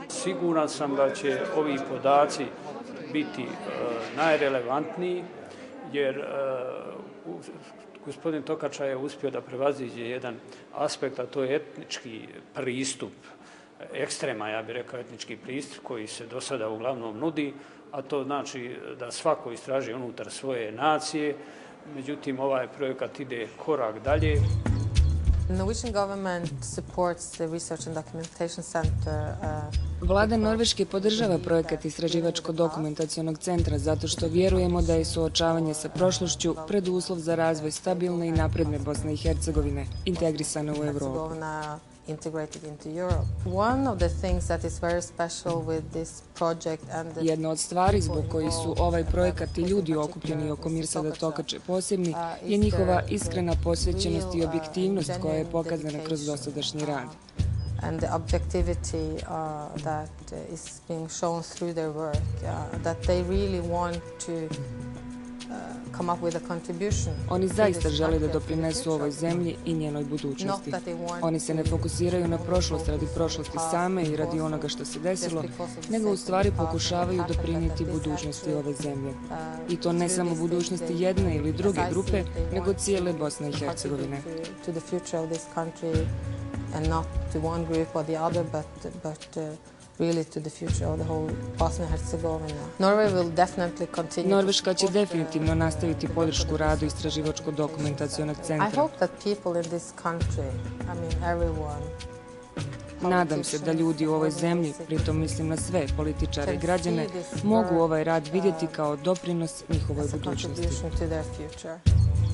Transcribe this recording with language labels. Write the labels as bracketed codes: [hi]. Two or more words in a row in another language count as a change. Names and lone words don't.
[bs] Siguran sam da će ovi podaci biti najrelevantniji, jer gospodin Tokača je uspio da prevaziđe jedan aspekt, a to je etnički pristup, ekstrema, ja bih rekao, etnički pristup koji se do sada uglavnom nudi, a to znači da svako istraži unutar svoje nacije. Međutim, ovaj projekat ide korak dalje. [en] Norwegian government supports the Research and Documentation Center. [bs] Vlada Norveške podržava projekat Istraživačko-dokumentacionog centra zato što vjerujemo da je suočavanje sa prošlošću preduslov za razvoj stabilne i napredne Bosne i Hercegovine, integrisane u Evropu. [en] Integrated into Europe. One of the things that is very special with this project and the... [bs] Jedna od stvari zbog koji su ovaj projekat i ljudi okupljeni oko Mirsada Tokače posebni je njihova iskrena posvećenost i objektivnost koja je pokazana kroz dosadašnji rad. [en] And the objectivity that is being shown through their work, that they really want to come up with a contribution. [bs] Oni zaista žele da doprinesu ovoj zemlji i njenoj budućnosti. Oni se ne fokusiraju na prošlost radi prošlosti same i radi onoga što se desilo, nego u stvari pokušavaju doprinijeti budućnosti ove zemlje. I to ne samo budućnosti jedne ili druge grupe, nego cijele Bosne i Hercegovine. [en] To the future of this country and not to one group or the other, but really to the future of the whole Bosnia and Herzegovina. Norway will definitely continue. [bs] Norveška će definitivno nastaviti podršku radu Istraživačko-dokumentacionog centra. [en] I hope that people in this country, everyone, [bs] nadam se da ljudi u ovoj zemlji, pritom mislim na sve političare i građane, mogu ovaj rad vidjeti kao doprinos njihovoj budućnosti.